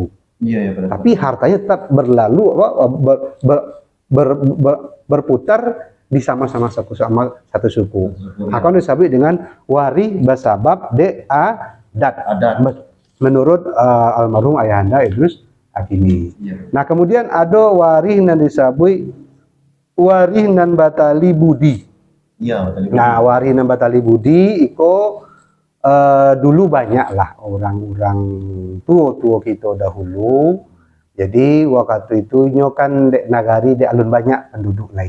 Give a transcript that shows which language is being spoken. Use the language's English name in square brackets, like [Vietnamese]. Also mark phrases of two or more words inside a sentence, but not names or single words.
[Indonesian] Tapi hartanya tetap berlalu berputar di sama-sama satu suku. Akan disebut dengan wari basabab de adat. Menurut almarhum ayahanda Idrus Hakimi. [Minangkabau] Nah, kemudian ada warih nan disebut warih nan batali budi. Nah, warih nan batali budi iko dulu banyak lah orang-orang tua kita dahulu. Jadi waktu itu kan dek nagari dek alun banyak penduduk lain.